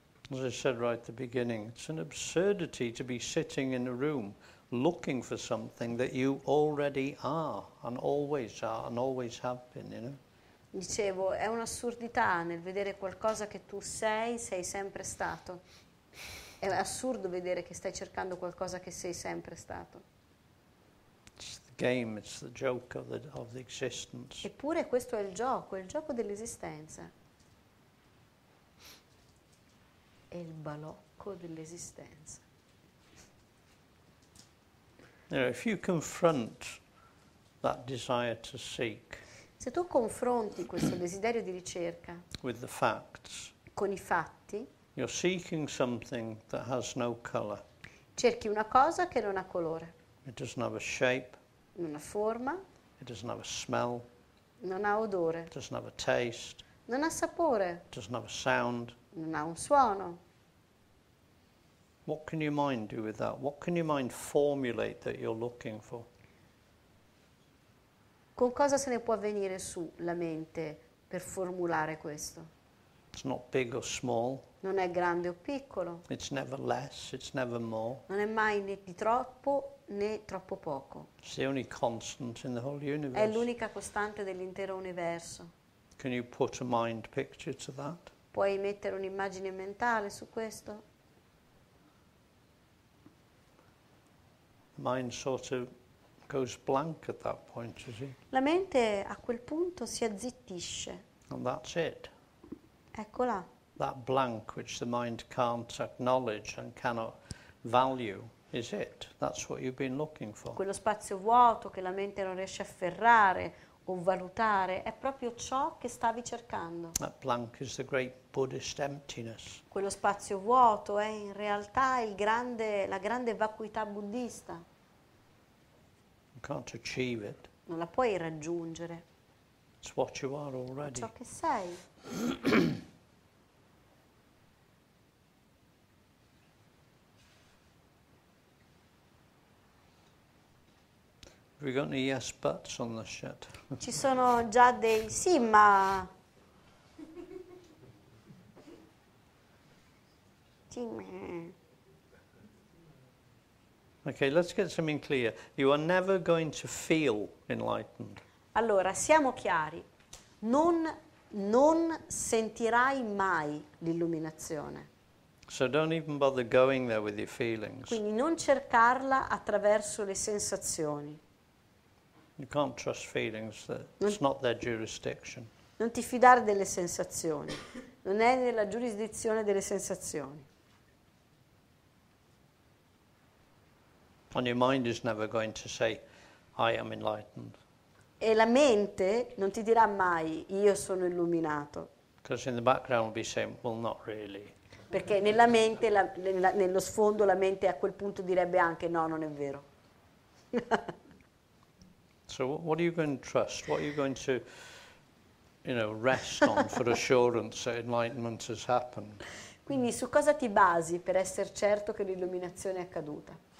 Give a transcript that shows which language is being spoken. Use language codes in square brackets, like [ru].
[en] As I said right at the beginning, it's an absurdity to be sitting in a room looking for something that you already are and always have been, you know. [it] Dicevo, è un'assurdità nel vedere qualcosa che tu sei sempre stato. È assurdo vedere che stai cercando qualcosa che sei sempre stato. [en] It's the game, it's the joke of the existence. [it] Eppure questo è il gioco dell'esistenza. È il balocco dell'esistenza. [en] You know, if you confront that desire to seek [it] Se tu confronti questo desiderio di ricerca [en] with the facts, [it] con i fatti, [en] you're seeking something that has no color. [it] cerchi una cosa che non ha colore, [en] It doesn't have a shape, [it] non ha forma, [en] it doesn't have a smell, [it] non ha odore, [en] it doesn't have a taste, [it] non ha sapore, [en] it doesn't have a sound. [it] non ha un suono. [en] What can your mind do with that? What can your mind formulate that you're looking for? [it] Con cosa se ne può venire su la mente per formulare questo? [en] It's not big or small. [it] Non è grande o piccolo, [en] It's never less, it's never more. [it] non è mai né di troppo né troppo poco. [en] It's the only constant in the whole [it] È [en] universe. [it] l'unica costante dell'intero universo. [en] Can you put a mind picture to that? [it] Puoi mettere un'immagine mentale su questo? [en] The mind sort of goes blank at that point, you see. [it] La mente a quel punto si azzittisce. [en] And that's it. [it] Eccola. [en] That blank which the mind can't acknowledge and cannot value is it. That's what you've been looking for. [it] Quello spazio vuoto che la mente non riesce a afferrare o valutare è proprio ciò che stavi cercando. [en] That blank is the great Buddhist emptiness. [it] Quello spazio vuoto è in realtà la grande vacuità buddista. [en] You can't achieve it. [it] Non la puoi raggiungere. [en] It's what you are [it] È [en] already. [it] ciò che sei. [en] Have we got any yes buts on this yet? [it] Ci sono già dei sì, ma... Sì, ma... [en] Okay, let's get something clear. You are never going to feel enlightened. [it] Allora, siamo chiari. Non sentirai mai l'illuminazione. [en] So don't even bother going there with your feelings. [it] Quindi non cercarla attraverso le sensazioni. [en] You can't trust feelings. It's not their jurisdiction. [it] Non ti fidare delle sensazioni. Non è nella giurisdizione delle sensazioni. [en] And your mind is never going to say, I am enlightened. [it] E la mente non ti dirà mai io sono illuminato. [en] Because in the background will be saying, well, not really. [it] Perché nella mente, nello sfondo, la mente a quel punto direbbe anche no, non è vero. [en] So what are you going to trust? What are you going to, rest on for assurance that enlightenment has happened? [it] Quindi su cosa ti basi per essere certo che l'illuminazione è accaduta?